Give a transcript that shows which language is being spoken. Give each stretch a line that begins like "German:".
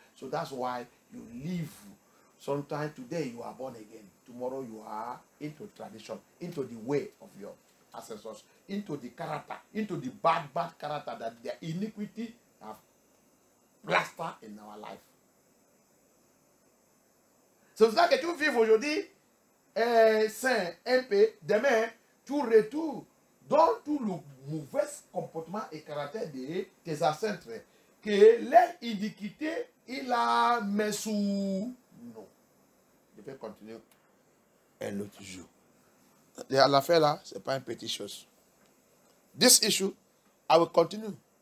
English: So that's why you live. Sometimes today you are born again. Tomorrow you are into tradition, into the way of your ancestors, into the character, into the bad character that their iniquity have plastered in our life.
French: C'est pour ça que tu vives aujourd'hui sain, un peu, demain, tu retournes dans tout le mauvais comportement et caractère de tes ancêtres que leur iniquité, il a mis sous nous. Je vais continuer un autre jour. L'affaire là, ce n'est pas une petite chose.
English: This issue, I will continue.